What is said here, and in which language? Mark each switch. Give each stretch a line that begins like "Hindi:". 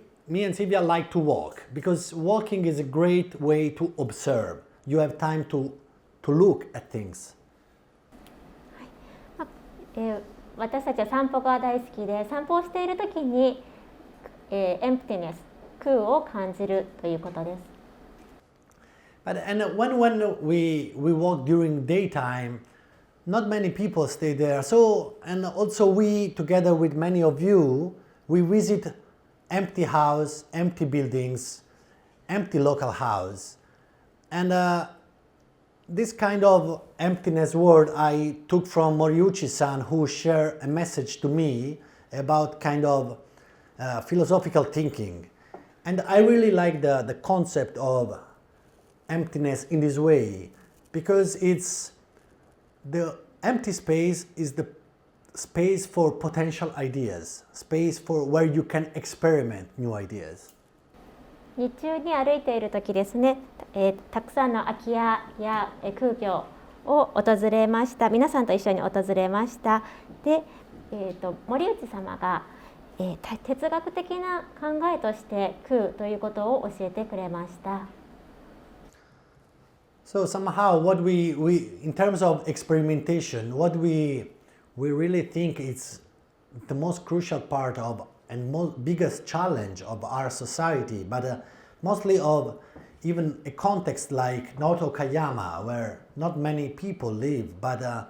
English: Me and SILVIA like to walk because walking is a great way to observe. You have time to look at things.
Japanese: 私たちは散歩が大好きで、散歩をしているときに、emptiness、空を感じるということです。
English: And when we walk during daytime, not many people stay there. So, and also we, together with many of you, we visit empty house, empty buildings, empty local house. And this kind of emptiness word I took from Moriuchi-san, who shared a message to me about kind of philosophical thinking. And I really like the concept of emptiness in this way, because it's the empty space is the space for potential ideas, space for where you can experiment new ideas.
Japanese: 日中に歩いている時ですね、たくさんの空き家や空居を訪れました。皆さんと一緒に訪れました。で、森内様が、哲学的な考えとして空ということを教えてくれました。
English: So somehow what we in terms of experimentation, what we really think is the most crucial part of and biggest challenge of our society, but mostly of even a context like Noto Kayama, where not many people live, but